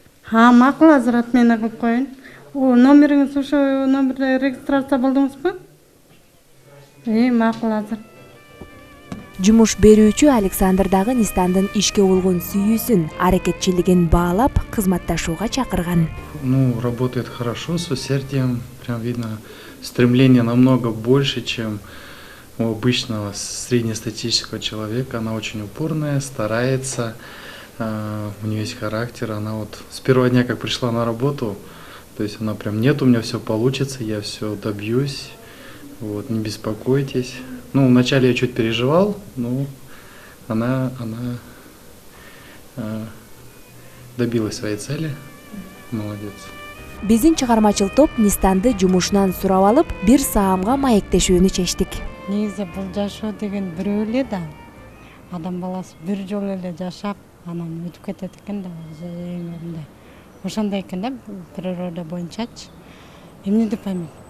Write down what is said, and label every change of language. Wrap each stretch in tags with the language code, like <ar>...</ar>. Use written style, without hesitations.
<ky>Макул, азыр отмена кылып коеюн. Номериңиз ошо номерде регистрация болдуңузбу? Макул, азыр. Жумуш берүүчү Александр дагы Нистандын ишке болгон сүйүүсүн, аракетчилигин баалап, кызматташууга чакырган.</ky> <ru>Работает хорошо, с усердием, прям видно стремление намного больше, чем у обычного среднестатистического человека. Она очень упорная, старается, у нее есть характер. Она вот с первого дня, как пришла на работу, то есть она прям, нет, у меня все получится, я все добьюсь, вот, не беспокойтесь. Вначале я чуть переживал, но она добилась своей цели. Молодец.</ru> <ky>Биздин чыгармачыл топ Нистанды жумушунан сурап алып, бир саамга маектешүүнү чечтик. Негизи бул жашоо деген бирөө эле да. Адам баласы бир жолу эле жашап, анан өтүп кетет экен да, эң ошондой экен да, природа боюнчачы. Эмне деп айм?</ky>